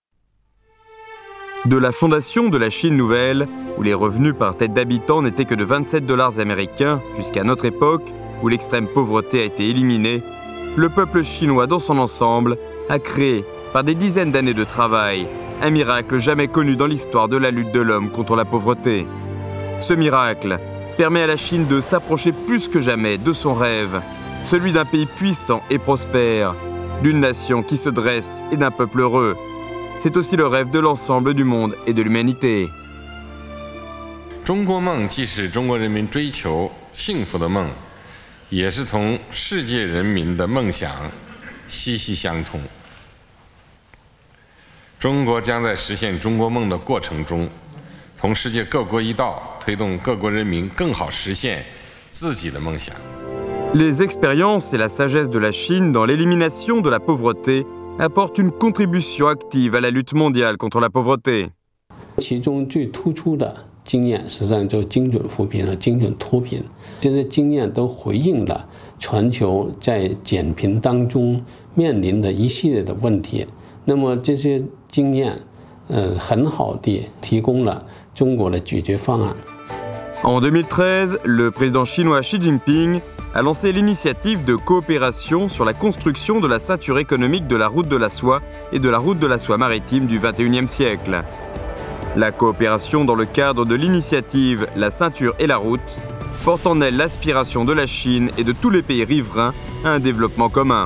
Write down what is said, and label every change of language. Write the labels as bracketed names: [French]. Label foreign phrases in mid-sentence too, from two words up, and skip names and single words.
[French] De la fondation de la Chine nouvelle, où les revenus par tête d'habitant n'étaient que de 27 $ américains jusqu'à notre époque, où l'extrême pauvreté a été éliminée, le peuple chinois dans son ensemble a créé, par des dizaines d'années de travail, un miracle jamais connu dans l'histoire de la lutte de l'homme contre la pauvreté. Ce miracle permet à la Chine de s'approcher plus que jamais de son rêve, celui d'un pays puissant et prospère, d'une nation qui se dresse et d'un peuple heureux. C'est aussi le rêve de l'ensemble du monde et de l'humanité. [Chinese] 中国梦既是中国人民追求幸福的梦，也是同世界人民的梦想息息相通。中国将在实现中国梦的过程中，同世界各国一道，推动各国人民更好实现自己的梦想。 [French] Les expériences et la sagesse de la Chine dans l'élimination de la pauvreté apportent une contribution active à la lutte mondiale contre la pauvreté. [Chinese] 其中最突出的经验实际上就精准扶贫和精准脱贫，这些经验都回应了全球在减贫当中面临的一系列的问题。那么这些经验，很好地提供了中国的解决方案。 [French] En 2013, le président chinois Xi Jinping a lancé l'initiative de coopération sur la construction de la ceinture économique de la route de la soie et de la route de la soie maritime du XXIe siècle. La coopération dans le cadre de l'initiative La Ceinture et la Route porte en elle l'aspiration de la Chine et de tous les pays riverains à un développement commun.